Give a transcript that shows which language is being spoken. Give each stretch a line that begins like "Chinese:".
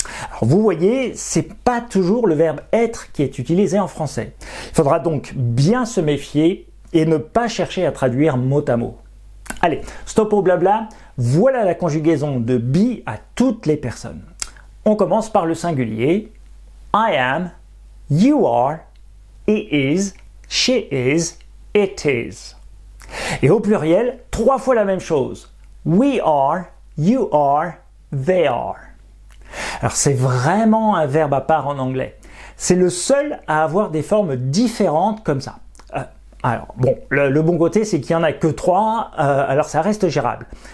French: Alors vous voyez, c'est pas toujours le verbe être qui est utilisé en français. Il faudra donc bien se méfier et ne pas chercher à traduire mot à mot. Allez, stop au blabla, voilà la conjugaison de be à toutes les personnes. On commence par le singulier.
English: I am, you are, he is, she is, it is.
French: Et au pluriel, 3 fois la même chose.
English: We are, you are, they are.
French: Alors c'est vraiment un verbe à part en anglais. C'est le seul à avoir des formes différentes comme ça. Alors bon, le bon côté c'est qu'il n'y en a que 3, alors ça reste gérable.